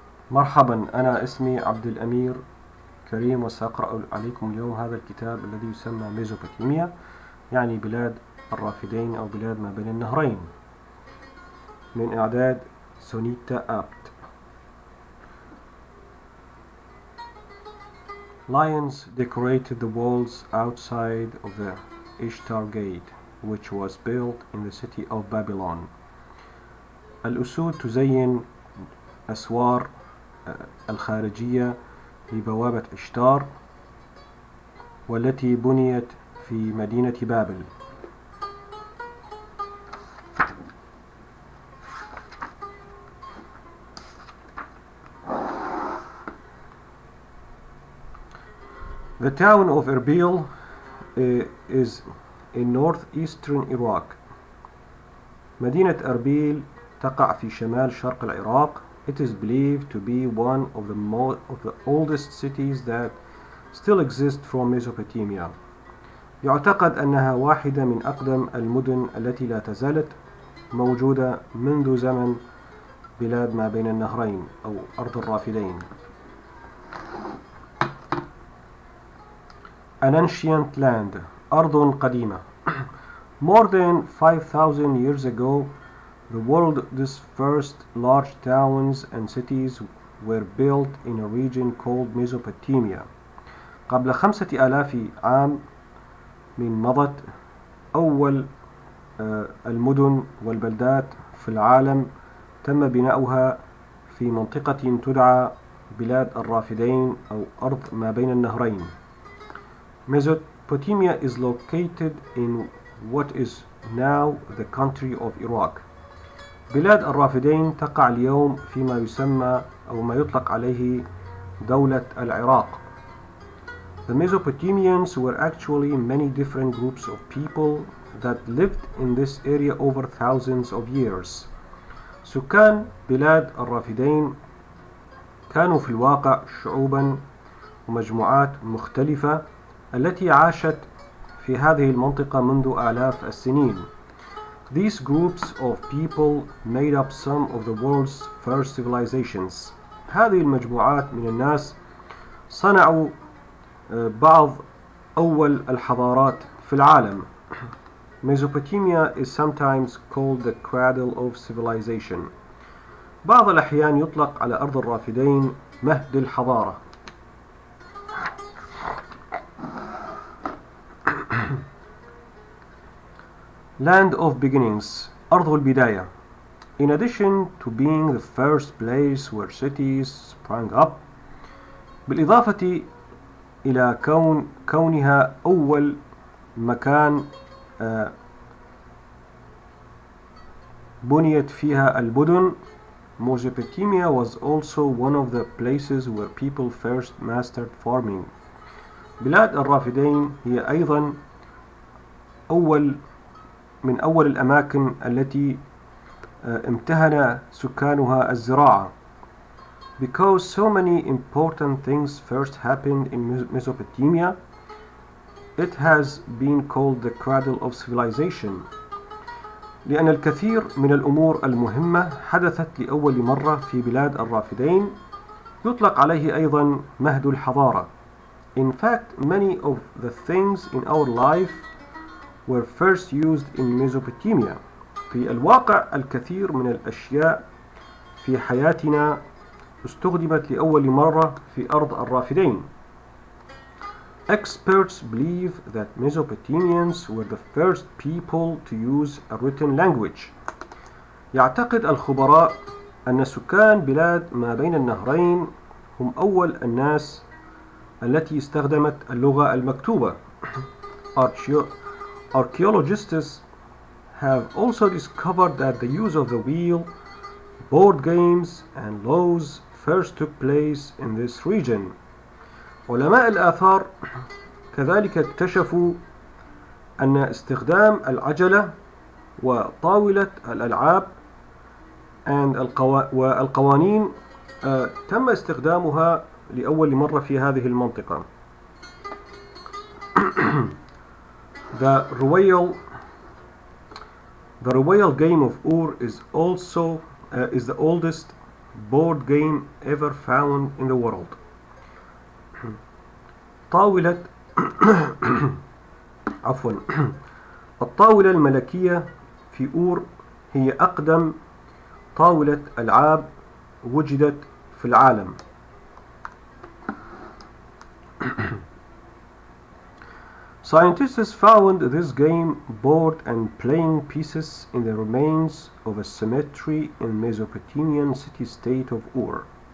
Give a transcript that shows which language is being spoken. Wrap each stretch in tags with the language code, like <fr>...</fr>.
<ar>مرحبا، أنا اسمي عبد الأمير كريم، وسأقرأ عليكم اليوم هذا الكتاب الذي يسمى ميزوبوتاميا، يعني بلاد الرافدين أو بلاد ما بين النهرين، من إعداد سونيتا آبت.</ar> <en>Lions decorated the walls outside of the Ishtar Gate, which was built in the city of Babylon.</en> <ar>الأسود تزين أسوار الخارجية لبوابة إشتار، والتي بنيت في مدينة بابل.</ar> <en>The town of Erbil is in northeastern Iraq.</en> <ar>مدينة أربيل تقع في شمال شرق العراق.</ar> <en>It is believed to be one of the oldest cities that still exist from Mesopotamia.</en> <ar>يعتقد أنها واحدة من أقدم المدن التي لا تزالت موجودة منذ زمن بلاد ما بين النهرين أو أرض الرافدين.</ar> <en>An ancient land,</en> <ar>أرض قديمة.</ar> <en>More than 5,000 years ago, the world's first large towns and cities were built in a region called Mesopotamia.</en> <ar>قبل 5,000 عام من مضت، أول المدن والبلدات في العالم تم بناؤها في منطقة تدعى بلاد الرافدين أو أرض ما بين النهرين.</ar> <en>Mesopotamia is located in what is now the country of Iraq.</en> <ar>بلاد الرافدين تقع اليوم فيما يسمى أو ما يطلق عليه دولة العراق.</ar> <en>The Mesopotamians were actually many different groups of people that lived in this area over thousands of years.</en> <ar>سكان بلاد الرافدين كانوا في الواقع شعوبا ومجموعات مختلفة التي عاشت في هذه المنطقة منذ آلاف السنين.</ar> <en>These groups of people made up some of the world's first civilizations.</en> <ar>هذه المجموعات من الناس صنعوا بعض أول الحضارات في العالم.</ar> <en>Mesopotamia is sometimes called the cradle of civilization.</en> <ar>بعض الأحيان يطلق على أرض الرافدين مهد الحضارة.</ar> <en>Land of beginnings,</en> <ar>أرض البداية.</ar> <en>In addition to being the first place where cities sprang up,</en> <ar>بالإضافة إلى كونها أول مكان بنيت فيها المدن،</ar> <en>Mesopotamia was also one of the places where people first mastered farming.</en> <ar>بلاد الرافدين هي أيضا من أول الأماكن التي امتهن سكانها الزراعة.</ar> <en>Because so many important things first happened in Mesopotamia, it has been called the cradle of civilization.</en> <ar>لأن الكثير من الأمور المهمة حدثت لأول مرة في بلاد الرافدين، يطلق عليه أيضا مهد الحضارة.</ar> <en>In fact, many of the things in our life were first used in Mesopotamia.</en> <ar>في الواقع الكثير من الأشياء في حياتنا استخدمت لأول مرة في أرض الرافدين.</ar> <en>Experts believe that Mesopotamians were the first people to use a written language.</en> <ar>يعتقد الخبراء أن سكان بلاد ما بين النهرين هم أول الناس التي استخدمت اللغة المكتوبة.</ar> <en>Archaeologists have also discovered that the use of the wheel, board games, and laws first took place in this region.</en> <ar>علماء الآثار كذلك اكتشفوا أن استخدام العجلة وطاولة الألعاب والقوانين تم استخدامها لأول مرة في هذه المنطقة.</ar> <en>The royal game of Ur is the oldest board game ever found in the world.</en> <ar>طاولة عفوا الطاولة الملكية في أور هي أقدم طاولة ألعاب وجدت في العالم.</ar> <en>Scientists found this game board and playing pieces in the remains of a cemetery in Mesopotamian city-state of Ur.</en>